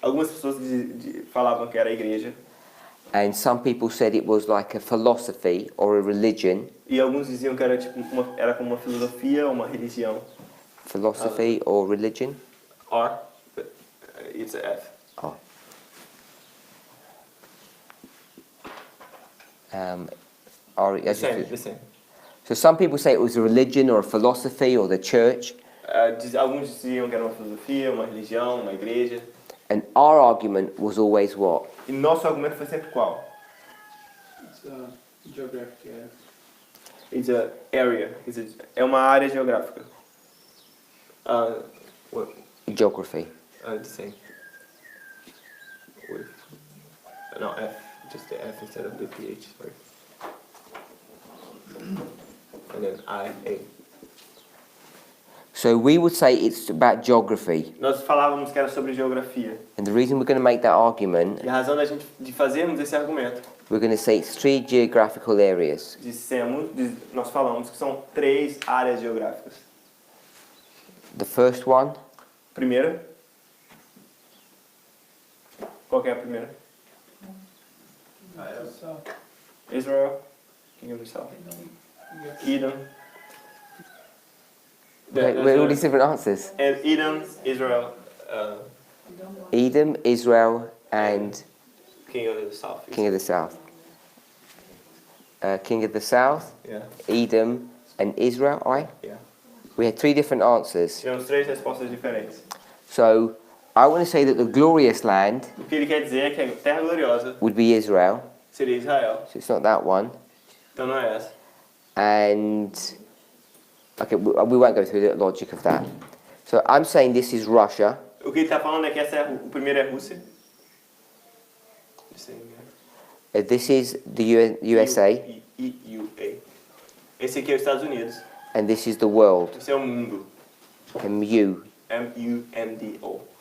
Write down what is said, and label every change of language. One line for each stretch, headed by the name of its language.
Portuguese: Algumas pessoas falavam que era a igreja,
English: and some people said it was like a philosophy or a religion.
Portuguese: e alguns diziam que era tipo era como uma filosofia ou uma religião.
English: Philosophy or religion? Or it's a F. Oh. The same. So some people say it was a religion or a philosophy or the church.
Portuguese: Alguns diziam que era uma filosofia, uma religião, uma igreja.
English: And our argument was always what?
Portuguese: E nosso argumento foi sempre qual?
English: It's a geographic area. It's a area.
Portuguese: É uma área geográfica.
English: Geography. The same. With, no, F. Just the F instead of the PH. Sorry. And then I-A. So we would say it's about geography.
Portuguese: Nós falávamos que era sobre geografia.
English: And the reason we're going to make that argument,
Portuguese: E a razão de fazermos esse argumento,
English: we're going to say it's 3 geographical areas.
Portuguese: nós falamos que são 3 áreas geográficas.
English: The first one,
Portuguese: Primeira. Qual que é a primeira?
English: So, Israel. Kingdom of the South. Edom. where are all these different answers? Edom, Israel, Edom, Israel, and King of the South. King of the South. King of the South, Yeah. Edom, and Israel, aye? Yeah. We had 3 different answers.
Portuguese: Tivemos 3 respostas diferentes.
English: So I want to say that the glorious land
Portuguese: O que ele quer dizer é que a Terra Gloriosa
English: would be Israel,
Portuguese: seria Israel.
English: so it's not that one.
Portuguese: Então não é essa.
English: And okay, we won't go through the logic of that. So I'm saying this is Russia.
Portuguese: O que ele está falando é que o primeiro é Rússia.
English: This is the USA,
Portuguese: EUA. Esse aqui é os Estados Unidos.
English: and this is the world.
Portuguese: Esse é o mundo. MU. M-U-N-D-O.